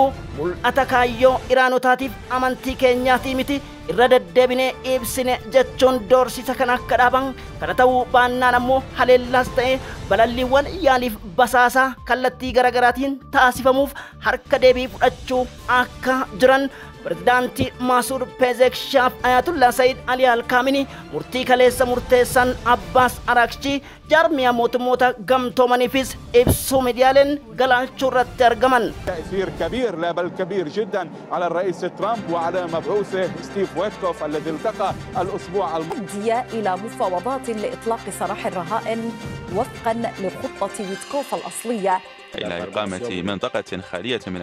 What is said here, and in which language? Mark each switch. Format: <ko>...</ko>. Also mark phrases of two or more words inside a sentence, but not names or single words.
<om>mul'ata kaayyoo Iraanotaatiif amantii keenyaatii miti irra deddeebinee ibsine jechuun doorsisa kan akka dhaaban kana ta'uu baannaan ammoo haleellaas ta'e balalliiwwan yaaliif basaasaa kallattii garaagaraatiin taasifamuuf harka deebii fudhachuu akka jiran Presidenti Masud Pezeshkian Ayatollah Said Ali Al-Khamenei murtii kaleessa murteessan Abbas Araghchi jarmiyaa mootummoota gamtoomaniifis ibsuu miidiyaaleen galaalchuu irratti argaman.</om> <ar>تأثير كبير لا بل كبير جدا على الرئيس ترامب وعلى مبعوثه ستيف ويتكوف الذي التقى الأسبوع الماضي إلى مفاوضات لإطلاق سراح الرهائن وفقا لخطة ويتكوف الأصلية إلى إقامة منطقة خالية من</ar>